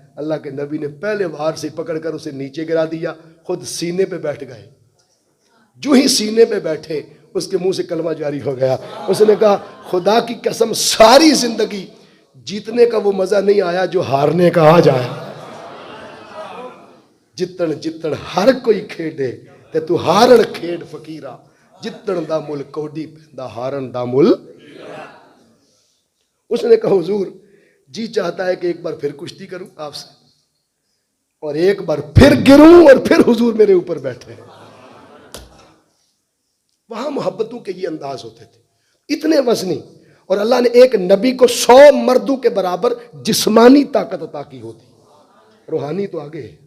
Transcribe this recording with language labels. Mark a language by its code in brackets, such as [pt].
[ur] اللہ کے نبی نے پہلے وار سے پکڑ کر اسے نیچے گرا دیا, خود سینے پہ بیٹھ گئے. جو ہی سینے پہ بیٹھے اس کے منہ سے کلمہ جاری ہو گیا. اس نے کہا خدا کی قسم ساری زندگی جیتنے کا وہ مزہ نہیں آیا جو ہارنے کا آ جائے. [pa] جتن جتن ہر کوئی کھیڈے تے تو ہارن کھیڈ فقیرا, جتن دا مل کوڈی پیندا ہارن دا مل. [ur] اس نے کہا حضور جی چاہتا ہے کہ ایک بار پھر کشتی کروں آپ سے, اور ایک بار پھر گروں اور پھر حضور میرے اوپر بیٹھے. وہاں محبتوں کے یہ انداز ہوتے تھے, اتنے وزنی. اور اللہ نے ایک نبی کو 100 مردوں کے برابر جسمانی طاقت عطا کی ہوتی, روحانی تو آگے ہے.